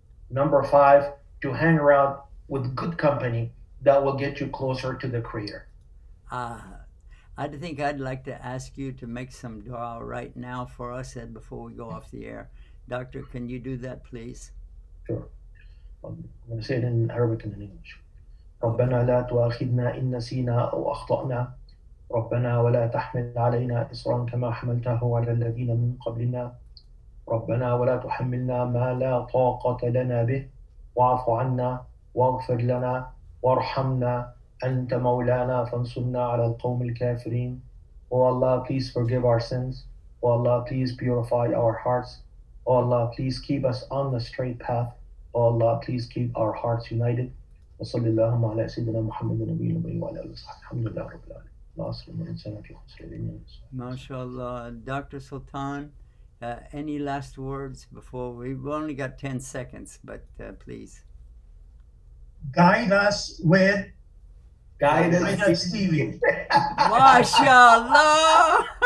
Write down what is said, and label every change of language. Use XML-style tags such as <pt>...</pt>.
<en>Number 5, to hang around with good company that will get you closer to the Creator. I think I'd like to ask you to make some dua right now for us before we go off the air. Doctor, can you do that, please? Sure. I'm going to say it in Arabic and in English.</en> <ar>ربنا لا تؤاخذنا إن نسينا أو أخطأنا ربنا ولا تحمل علينا إصرا كما حملته على الذين من قبلنا ربنا ولا تحملنا ما لا طاقة لنا به واعف عنا واغفر لنا وارحمنا أنت مولانا فانصرنا على القوم الكافرين.</ar> <en>Oh Allah, please forgive our sins. Oh Allah, please purify our hearts. Oh Allah, please keep us on the straight path. Oh Allah, please keep our hearts united.</en> <ar>وصلى اللهم على سيدنا محمد النبي الأمي وعلى آله وصحبه الحمد لله رب العالمين.</ar> <en>MashaAllah. Dr. Sultan, any last words before we've only got 10 seconds, but please. Guide us with Guidance TV. MashaAllah.</en>